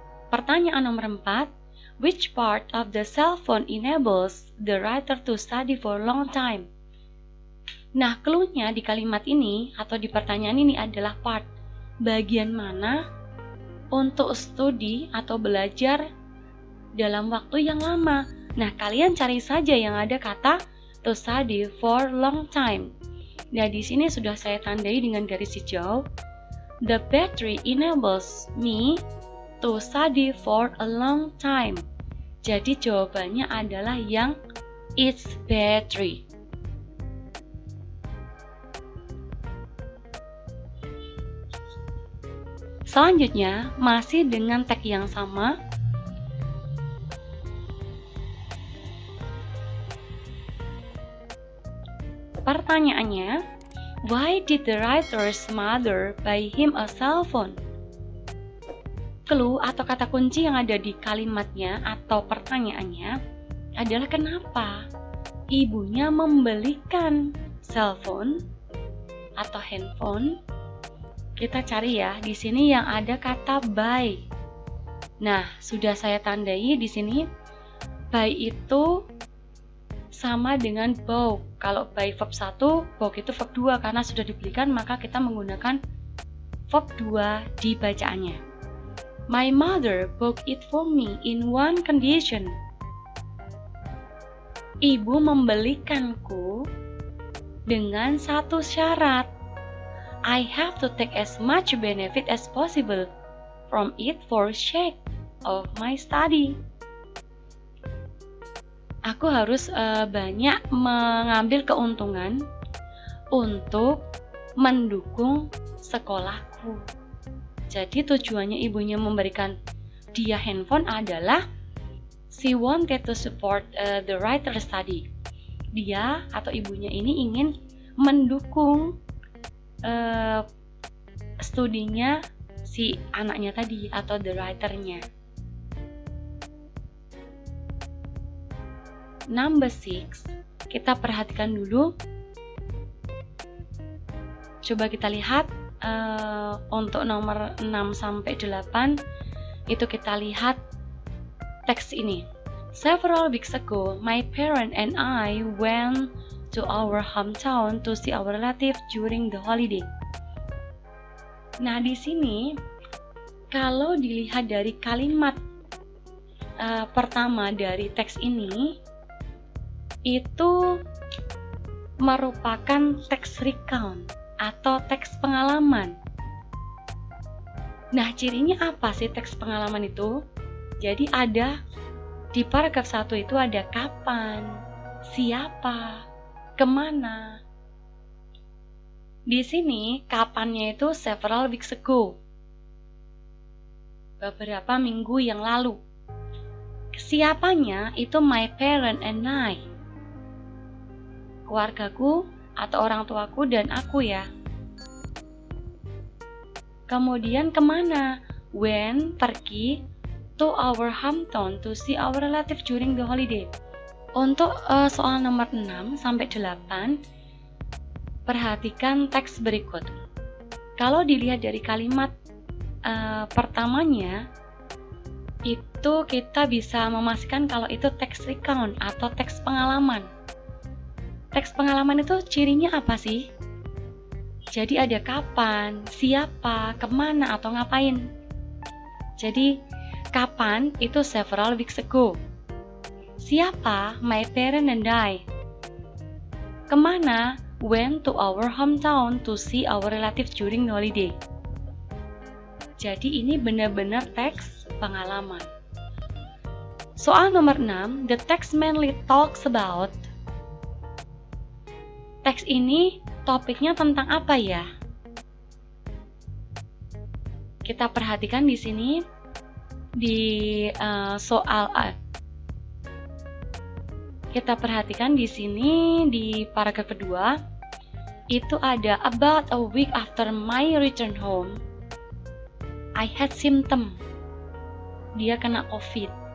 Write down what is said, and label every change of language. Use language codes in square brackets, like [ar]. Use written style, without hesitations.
[id] Pertanyaan nomor 4, [en] which part of the cell phone enables the writer to study for a long time? [id] Nah, clue-nya di kalimat ini atau di pertanyaan ini adalah part. Bagian mana untuk studi atau belajar dalam waktu yang lama. Nah, kalian cari saja yang ada kata [en] to study for long time. [id] Nah, di sini sudah saya tandai dengan garis hijau. [en] The battery enables me to study for a long time. [id] Jadi jawabannya adalah yang [en] its battery. [id] Selanjutnya, masih dengan tag yang sama. Pertanyaannya, [en] why did the writer's mother buy him a cell phone? [id] Clue atau kata kunci yang ada di kalimatnya atau pertanyaannya adalah kenapa ibunya membelikan cell phone atau handphone. Kita cari ya, di sini yang ada kata buy. Nah, sudah saya tandai di sini. Buy itu sama dengan bought. Kalau buy verb 1, bought itu verb 2 karena sudah dibelikan, maka kita menggunakan verb 2 di bacaannya. [en] My mother bought it for me in one condition. [id] Ibu membelikanku dengan satu syarat. [en] I have to take as much benefit as possible from it for sake of my study. [id] Aku harus banyak mengambil keuntungan untuk mendukung sekolahku. Jadi tujuannya ibunya memberikan dia handphone adalah [en] she wanted to support the writer's study. [id] Dia atau ibunya ini ingin mendukung studinya si anaknya tadi atau the writer-nya. [en] Number 6, [id] kita perhatikan dulu. Coba kita lihat untuk nomor 6 sampai 8 itu kita lihat teks ini. [en] Several weeks ago, my parent and I went to our hometown to see our relative during the holiday. [id] Nah, di sini kalau dilihat dari kalimat pertama dari teks ini itu merupakan teks recount atau teks pengalaman. Nah, cirinya apa sih teks pengalaman itu? Jadi ada di paragraf 1 itu ada kapan, siapa, kemana. Di sini kapannya itu [en] several weeks ago, [id] beberapa minggu yang lalu. Siapanya itu [en] my parent and I, [id] keluargaku atau orang tuaku dan aku ya. Kemudian kemana? [en] When, [id] pergi, [en] to our hometown to see our relative during the holiday. [id] Untuk soal nomor 6 sampai 8, perhatikan teks berikut. Kalau dilihat dari kalimat pertamanya, itu kita bisa memastikan kalau itu teks recount atau teks pengalaman. Teks pengalaman itu cirinya apa sih? Jadi ada kapan, siapa, kemana, atau ngapain. Jadi kapan itu [en] several weeks ago. [id] Siapa? [en] My parent and I. [id] Kemana? [en] Went to our hometown to see our relatives during the holiday. [id] Jadi ini benar-benar teks pengalaman. Soal nomor 6, [en] the text mainly talks about. [id] Teks ini topiknya tentang apa ya? Kita perhatikan di sini di soal A. Kita perhatikan di sini di paragraf kedua itu ada [en] about a week after my return home I had symptom. [id] Dia kena COVID.